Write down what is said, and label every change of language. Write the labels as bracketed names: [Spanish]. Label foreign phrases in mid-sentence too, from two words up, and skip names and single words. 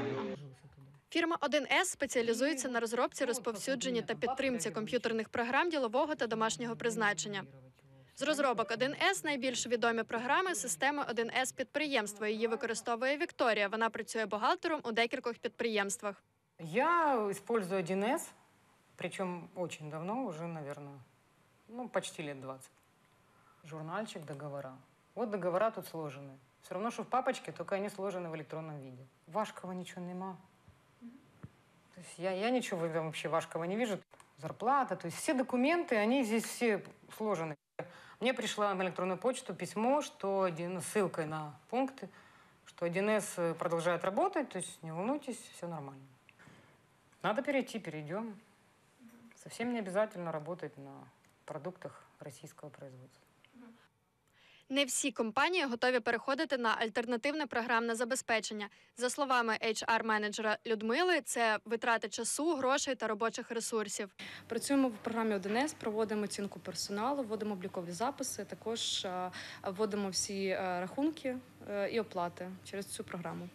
[Ukrainian] Фірма 1С спеціалізується на розробці, розповсюдженні та підтримці комп'ютерних програм ділового та домашнього призначення. З розробок 1С найбільш відомі програми системи 1С підприємства. Її використовує Вікторія. Вона працює бухгалтером у декількох підприємствах. [Russian] Я использую 1С, причем очень давно, уже, наверное, почти лет 20. Журнальчик, договора. Вот договора тут сложены. Все равно, что в папочке, только они сложены в электронном виде. Важкого ничего нема. То есть я ничего вообще важкого не вижу. Зарплата, то есть все документы, они здесь все сложены. Мне пришло на электронную почту письмо, что ссылкой на пункты, что 1С продолжает работать, то есть не волнуйтесь, все нормально. Надо перейти, перейдем. Совсем не обязательно работать на продуктах российского производства. [Ukrainian] Не всі компанії готові переходити на альтернативне програмне забезпечення. За словами HR-менеджера Людмили, це витрати часу, грошей та робочих ресурсів. Працюємо в програмі 1С, проводимо оцінку персоналу, вводимо облікові записи, також вводимо всі рахунки і оплати через цю програму.